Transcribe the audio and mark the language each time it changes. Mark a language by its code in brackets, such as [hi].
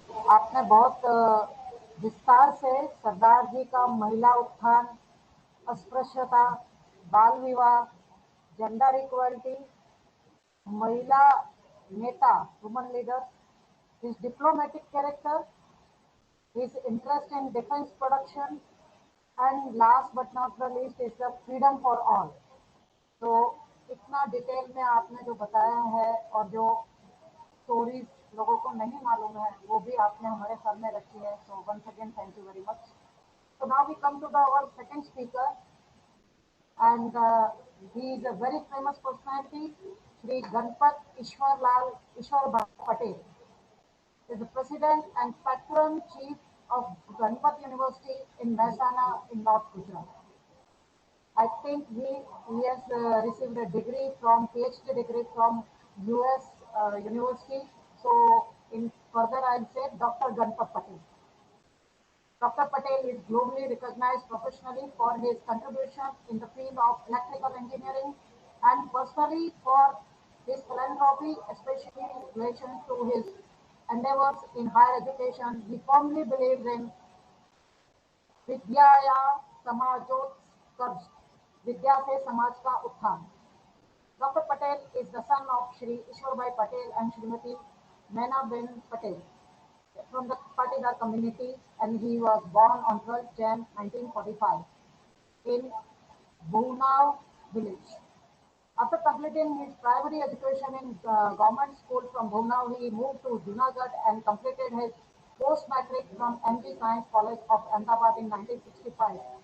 [hi] आपने बहुत विस्तार से सरदार जी का महिला उत्थान, अस्पृश्यता, बाल विवाह, जेंडर इक्वलिटी, महिला नेता, woman leader, [en] his diplomatic character, his interest in defense production, and last but not the least is the freedom for all। [hi] तो इतना डिटेल में आपने जो बताया है और जो स्टोरीज लोगों को नहीं मालूम है वो भी आपने हमारे सामने रखी है। [en] So once again thank you very much. So now we come to our second speaker, and he is a very famous personality, Shri Ganpat Ishwar Patel. is the president and patron chief of Ganpat University in Mehsana in North Gujarat. I think he has received a degree from PhD degree from US University. So in further, I'll say Dr. Ganpat Patel. Dr. Patel is globally recognized professionally for his contribution in the field of electrical engineering and personally for his philanthropy, especially in relation to his endeavors in higher education. He firmly believes in [sa] विद्याया समाजोत्कर्ष [hi] विद्या से समाज का उत्थान. [en] Dr. Patel is the son of Shri Ishwarbhai Patel and Shrimati Nainaben Patel from the Patidar community, and he was born on 12 Jan 1945 in Bhunau village. After completing his primary education in government school from Bhunau, he moved to Junagadh and completed his post-matric from MG Science College of Ahmedabad in 1965.